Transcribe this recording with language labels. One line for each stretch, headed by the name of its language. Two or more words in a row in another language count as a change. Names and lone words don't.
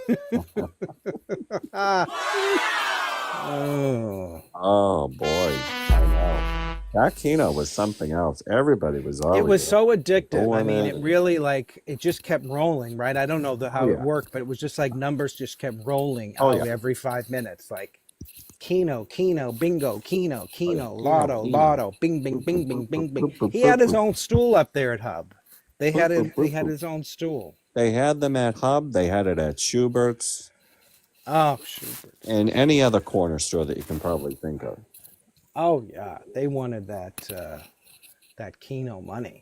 English: Oh. Oh boy, I know. That Keno was something else. Everybody was It always was so addictive. I doing mean, it. it really like it just kept rolling, right? I don't know how Oh it yeah. worked, but it was just like numbers just kept rolling Oh out yeah. every 5 minutes, like Keno, Keno, bingo, Keno, Oh yeah. Keno, Keno, Lotto, Keno. Lotto, bing, bing, Boop, bing, boop, bing, boop, bing, boop, bing. boop, boop, He boop, had his boop, own stool up there at Hub. They boop, had boop, it. He boop, had boop. his own stool. They had them at Hub. They had it at Schubert's Oh, Schubert. and any other corner store that you can probably think of. Oh yeah, they wanted that Keno money.